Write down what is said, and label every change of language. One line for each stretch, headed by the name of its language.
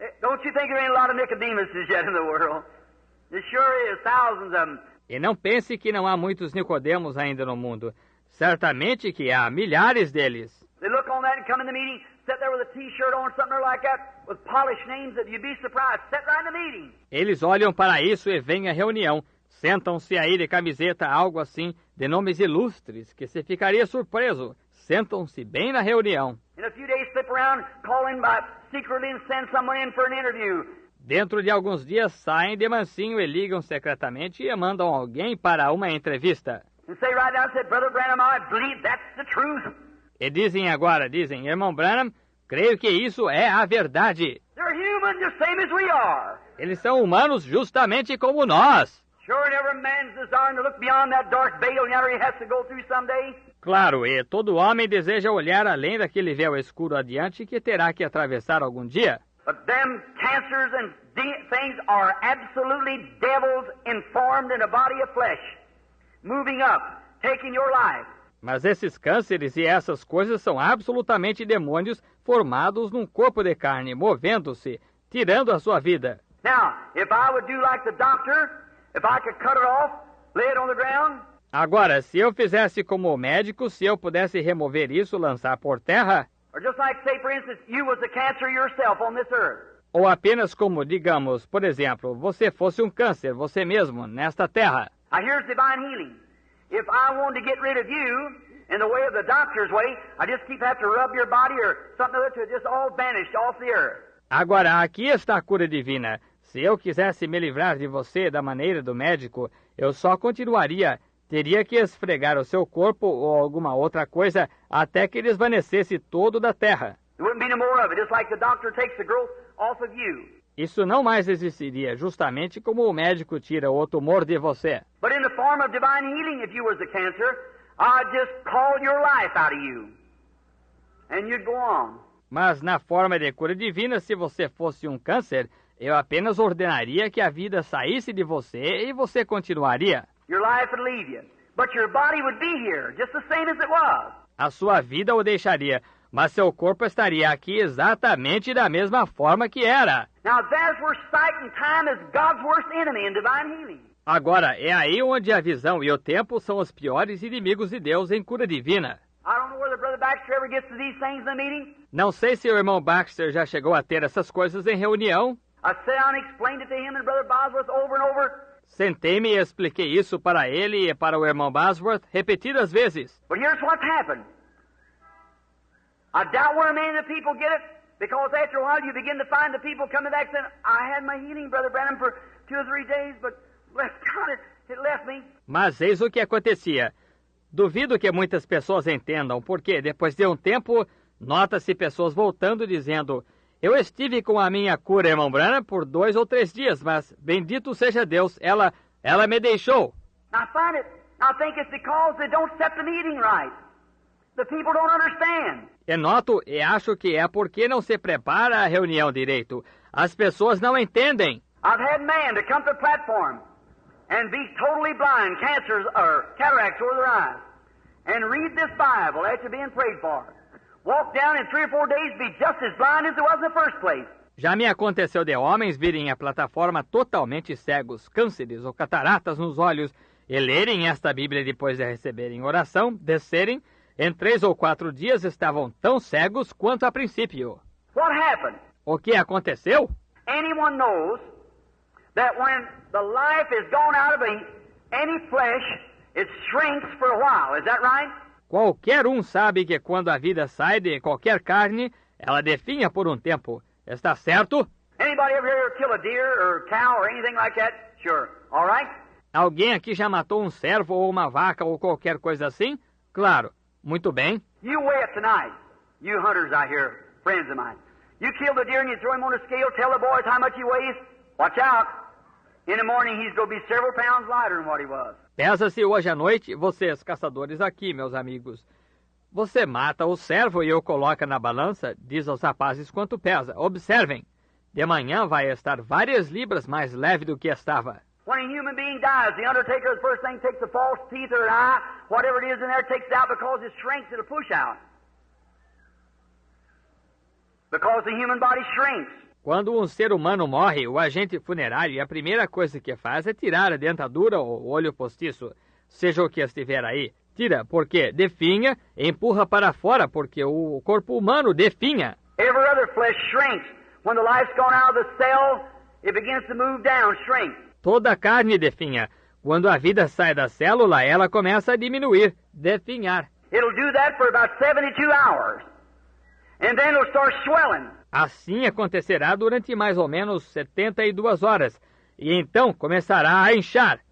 English: Don't you think there ain't a lot of Nicodemuses yet in the world? There sure is, thousands of them.
Portuguese: E não pense que não há muitos Nicodemos ainda no mundo. Certamente que há milhares deles.
English: They look on that and come in the meeting, sit there with a T-shirt on, something like that, with polished names that you'd be surprised. Sit right in the meeting.
Portuguese: Eles olham para isso e vêm à reunião. Sentam-se aí de camiseta, algo assim, de nomes ilustres, que se ficaria surpreso. Sentam-se bem na reunião.
English: In a few days, slip around, call in by secretly and send someone in for an interview.
Portuguese: Dentro de alguns dias saem de mansinho e ligam secretamente e mandam alguém para uma entrevista.
English: And say right now, said, Brother Branham, I believe that's the truth.
Portuguese: E dizem, irmão Branham, creio que isso é a verdade.
English: They're human, the same as we are.
Portuguese: Eles são humanos justamente como nós.
English: Sure, and every man's desiring to look beyond that dark veil yonder he has to go through someday.
Portuguese: Claro, e todo homem deseja olhar além daquele véu escuro adiante que terá que atravessar algum dia.
English: But them cancers and things are absolutely devils informed in a body of flesh, moving up, taking your life.
Portuguese: Mas esses cânceres e essas coisas são absolutamente demônios formados num corpo de carne, movendo-se, tirando a sua vida.
English: Now, if I would do like the doctor, if I could cut it off, lay it on the ground.
Portuguese: Agora, se eu fizesse como o médico, se eu pudesse remover isso, lançar por terra,
English: or just like, say, for instance, you was a cancer yourself on this earth.
Portuguese: Ou apenas como, digamos, por exemplo, você fosse um câncer, você mesmo, nesta terra.
English: Now, here's divine healing. If I wanted to get rid of you in the way of the doctor's way, I just keep having to rub your body or something other to just all vanish off the earth.
Portuguese: Agora, aqui está a cura divina. Se eu quisesse me livrar de você da maneira do médico, eu só continuaria. Teria que esfregar o seu corpo ou alguma outra coisa até que desvanecesse todo da terra.
English: There wouldn't be no more of it, just like the doctor takes the growth off of you.
Portuguese: Isso não mais existiria, justamente como o médico tira o tumor de você.
English: But in the form of divine healing, if you was a cancer, I'd just call your life out of you. And you'd go on.
Portuguese: Mas na forma de cura divina, se você fosse um câncer, eu apenas ordenaria que a vida saísse de você e você continuaria.
English: Your life would leave you. But your body would be here, just the same as it was.
Portuguese: A sua vida o deixaria, mas seu corpo estaria aqui exatamente da mesma forma que era.
English: Now, that's where sight and time is God's worst enemy in divine healing.
Portuguese: Agora, é aí onde a visão e o tempo são os piores inimigos de Deus em cura divina.
English: I don't know whether Brother Baxter ever gets to these things in the meeting.
Portuguese: Não sei se o irmão Baxter já chegou a ter essas coisas em reunião.
English: I sat down and explained it to him and Brother Bosworth over and over.
Portuguese: Sentei-me e expliquei isso para ele e para o irmão Bosworth repetidas vezes.
English: But here's what's happened. I doubt where many of the people get it, because after a while you begin to find the people coming back saying, I had my healing, Brother Branham, for 2 or 3 days, but it left me.
Portuguese: Mas eis o que acontecia. Duvido que muitas pessoas entendam, porque depois de um tempo, nota-se pessoas voltando dizendo, eu estive com a minha cura, irmão Branham, por 2 ou 3 dias, mas bendito seja Deus, ela me deixou.
English: I think it's because they don't set the meeting right. The people don't understand.
Portuguese: E noto e acho que é porque não se prepara a reunião direito. As pessoas não entendem.
English: I've had men to come to the platform and be totally blind, cancers or cataracts over their eyes, and read this Bible after being prayed for. Walk down in 3 or 4 days, be just as blind as it was in the first place.
Portuguese: Já me aconteceu de homens virem à plataforma totalmente cegos, cânceres ou cataratas nos olhos, e lerem esta Bíblia depois de receberem oração, descerem, em 3 ou 4 dias estavam tão cegos quanto a princípio.
English: What happened?
Portuguese: O que aconteceu?
English: Anyone knows that when the life is gone out of any flesh, it shrinks for a while. Is that right?
Portuguese: Qualquer um sabe que quando a vida sai de qualquer carne, ela definha por um tempo. Está certo?
English: Anybody ever here kill a deer or cow or anything like that? Sure. All right?
Portuguese: Alguém aqui já matou um cervo ou uma vaca ou qualquer coisa assim? Claro. Muito bem.
English: You weigh it tonight. You hunters out here, friends of mine. You kill the deer and you throw him on a scale, tell the boys how much he weighs. Watch out. In the morning he's going to be several pounds lighter than what he was.
Portuguese: Pesa-se hoje à noite, vocês caçadores aqui, meus amigos. Você mata o cervo e o coloca na balança, diz aos rapazes quanto pesa. Observem, de manhã vai estar várias libras mais leve do que estava.
English: When a human being dies, the undertaker, the first thing, takes the false teeth or an eye, whatever it is in there, takes it out because it shrinks, it'll push out. Because the human body shrinks.
Portuguese: Quando um ser humano morre, o agente funerário, a primeira coisa que faz é tirar a dentadura ou o olho postiço, seja o que estiver aí. Tira, porque definha, e empurra para fora, porque o corpo humano definha.
English: Every other flesh shrinks. When the life's gone out of the cell, it begins to move down, shrink.
Portuguese: Toda a carne definha. Quando a vida sai da célula, ela começa a diminuir, definhar.
English: It'll do that for about 72 hours. And then it'll start swelling.
Portuguese: Assim acontecerá durante mais ou menos 72 horas. E então começará a inchar.